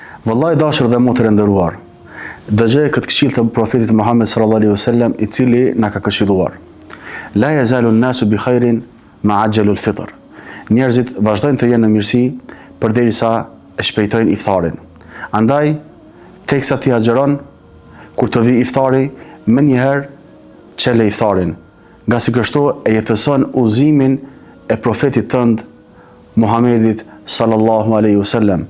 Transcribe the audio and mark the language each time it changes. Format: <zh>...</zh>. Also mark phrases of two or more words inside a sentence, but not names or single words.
<sq>Vëllai dashur dhe motër e nderuar, dëgjoj këtë këshill të profetit Muhammed</sq> <ar>صلى الله عليه وسلم,</ar> <sq>i cili na ka këshilluar.</sq> <ar>لا يزال الناس بخير ما عجلوا الفطر.</ar> <sq>Njerëzit vazhdojnë të jenë në mirësi përderisa e shpejtojnë iftarin. Andaj, teksa ti agjeron, kur të vi iftari, më njëherë çele iftarin, nga si kështu e jetëson udhëzimin e profetit tënd Muhammedit</sq> <ar>صلى الله عليه وسلم.</ar>